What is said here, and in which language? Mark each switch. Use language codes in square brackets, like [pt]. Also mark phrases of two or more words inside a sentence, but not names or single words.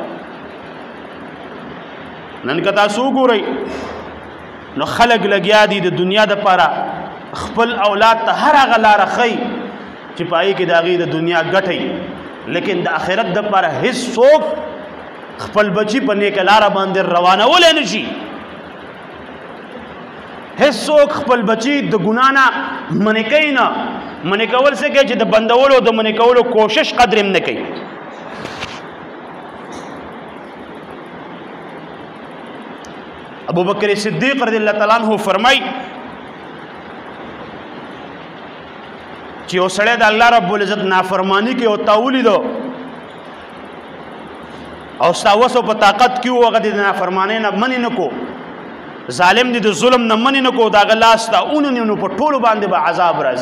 [ps] نن که تاسو وګورئ نو خلق لګیا دي د دنیا دپاره خپل اولاد ته هر هغه لاره ښیي چې په هغې کې د هغې د دنیا ګټئ، لیکن د آخرت دپاره هېڅ څوک خپل بچي په نیکه لاره باندې روانولی نه شي. هېڅ څوک خپل بچي د ګناه نه منع کوي نه. منع کول څه کوي چې د بندولو د منع کولو کوشش قدر هم نه کوي. ابو بکر صدیق [ar] رضی اللہ تعالی عنہ [ps] فرمای چې یو سړی د [ar] الله رب العزت [ps] نافرمانی کوي او تا ولیدو او ستا وس په طاقت کې و هغه د نافرمانی نه منې نه کو، ظالم دی د ظلم نه منې نه کو، د هغه لاس ته ونیو نو په ټولو باندې به عذاب راځي.